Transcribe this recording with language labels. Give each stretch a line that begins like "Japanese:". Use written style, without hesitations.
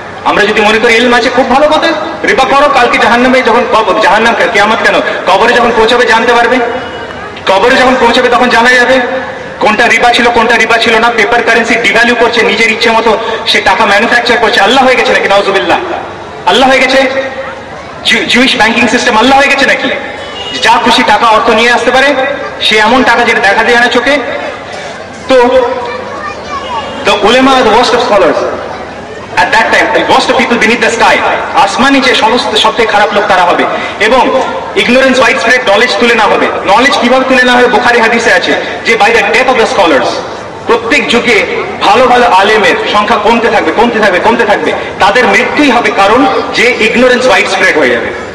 Bangla: আমরা যদি মনে করি ইলম আছে, খুব ভালো কথা, রিবা করো, কালকে জাহান্নামে যখন জাহান্নাম কিয়ামত কেন, কবরে যখন পৌঁছাবে জানতে পারবে, কবরে যখন পৌঁছাবে তখন জানা যাবে কোনটা রিবা ছিল কোনটা রিবা ছিল না। পেপার কারেন্সি ডিভ্যালু করছে, নিজের ইচ্ছে মতো সে টাকা ম্যানুফ্যাকচার করছে। আল্লাহ হয়ে গেছে নাকি? নাউজুবিল্লাহ, আল্লাহ হয়ে গেছে? জুইশ ব্যাংকিং সিস্টেম আল্লাহ হয়ে গেছে নাকি? যা খুশি টাকা অর্থ নিয়ে আসতে পারে, সে এমন টাকা যেটা দেখা যায় না চোখে।
English: তো the ulama are the worst of scholars at that time, the worst of people beneath the sky.
Bangla: আসমানি যে সমস্ত সবথেকে খারাপ লোক তারা হবে। এবং
English: ignorance wide spread,
Bangla: নলেজ তুলে না হবে। নলেজ কিভাবে তুলে না হবে? বুখারী হাদিসে আছে যে
English: by the death of the scholars,
Bangla: প্রত্যেক যুগে ভালো ভালো আলেমের সংখ্যা কমতে থাকবে কমতে থাকবে কমতে থাকবে, তাদের মৃত্যুই হবে, কারণ যে
English: ignorance wide spread
Bangla: হয়ে যাবে।